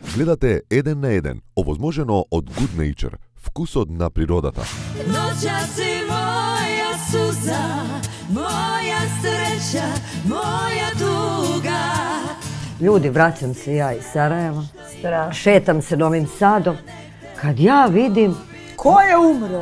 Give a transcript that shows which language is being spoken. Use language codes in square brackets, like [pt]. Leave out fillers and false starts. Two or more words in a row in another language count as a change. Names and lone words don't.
[mk] Гледате 1 на 1, овозможено од Good Nature, вкусот на природата. [sr] Noća si moja suza, moja sreća, moja tuga. Ljudi, vraćam se ja iz Sarajeva, šetam se Novim Sadom, kad ja vidim... Ko je umro?